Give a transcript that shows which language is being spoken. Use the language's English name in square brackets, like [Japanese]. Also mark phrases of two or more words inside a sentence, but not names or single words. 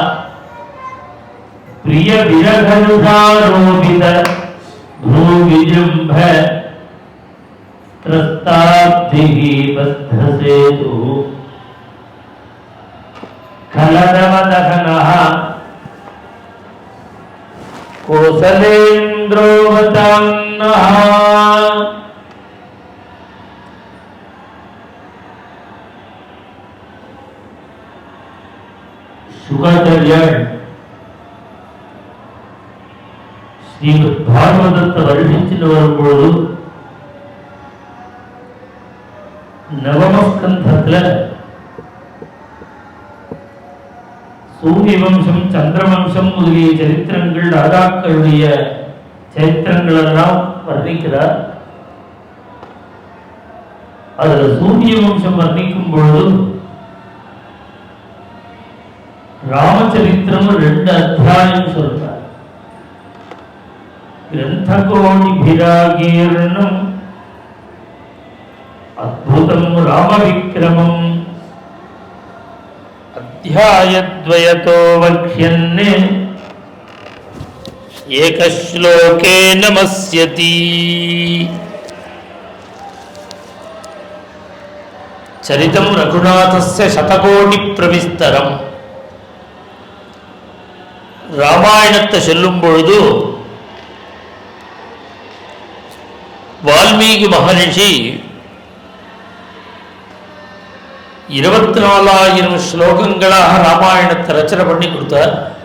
[Sanskrit] प्रियविरहनुधारोपित भ्रूविजृम्भ त्रस्ताब्धिः बद्धसेतुः खलदमदहनः कोसलेन्द्रोवतान्नः। [Tamil] शुकाचार्य श्रीमद् भागवतத்தை வருஷிச்சுட்டு வரும்போது நவமஸ்கந்தத்துல சூரிய வம்சம் சந்திரவம்சம் முதலிய சரித்திரங்கள் ராஜாக்களுடைய சரித்திரங்கள் எல்லாம் வர்ணிக்கிறார். அதுல சூரிய வம்சம் வர்ணிக்கும் பொழுது ராமச்சரித்திரம் 2 அத்தியாயம் சொல்றார். [Sanskrit] ग्रंथकोटिभिरागीर्णम् अद्भुतं रामविक्रमम् अध्यायद्वयतो वक्ष्यन् एकश्लोके नमस्यति। चरितं रघुनाथस्य शतकोटिप्रविस्तरम्. [Tamil] ராமாயணத்தை சொல்லும் பொழுது வால்மீகி மகரிஷி 24,000 ஸ்லோகங்களாக ராமாயணத்தை ரச்சனை பண்ணி கொடுத்தார்.